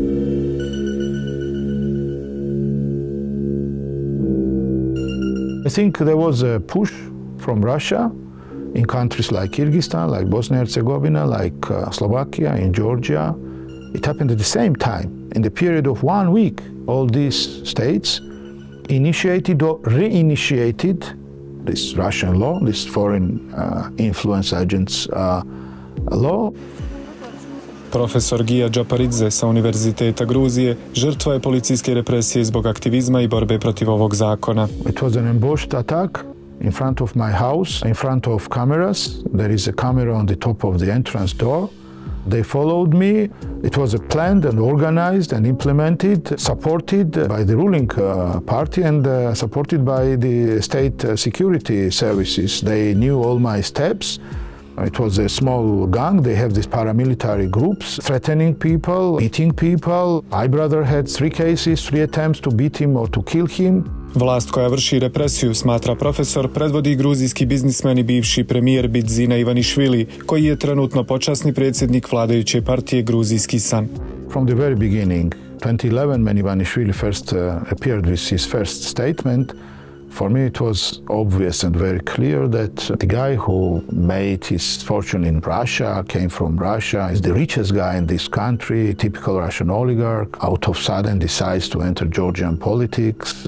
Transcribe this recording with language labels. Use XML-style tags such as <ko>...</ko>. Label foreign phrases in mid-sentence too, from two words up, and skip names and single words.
<en>I think there was a push from Russia in countries like Kyrgyzstan, like Bosnia and Herzegovina, like Slovakia, in Georgia. It happened at the same time. In the period of 1 week, all these states initiated or reinitiated this Russian law, this foreign influence agents law.</en> <sr>Profesor Gija Džaparidze sa Univerziteta Gruzije žrtva je policijske represije zbog aktivizma i borbe protiv ovog zakona.</sr> <en>It was an ambushed attack in front of my house, in front of cameras. There is a camera on the top of the entrance door. They followed me. It was planned and organized and implemented, supported by the ruling party and supported by the state security services. They knew all my steps. It was a small gang. They have these paramilitary groups threatening people, beating people. My brother had 3 cases, 3 attempts to beat him or to kill him.</en> <sr>Vlast koja vrši represiju, smatra profesor, predvodi gruzijski biznismen i bivši premijer Bidzina Ivanišvili, koji je trenutno počasni predsjednik vladajuće partije Gruzijski san.</sr> <en>From the very beginning, 2011, when Ivanišvili first appeared with his first statement, for me it was obvious and very clear that the guy who made his fortune in Russia, came from Russia, is the richest guy in this country, typical Russian oligarch, out of sudden decides to enter Georgian politics.</en>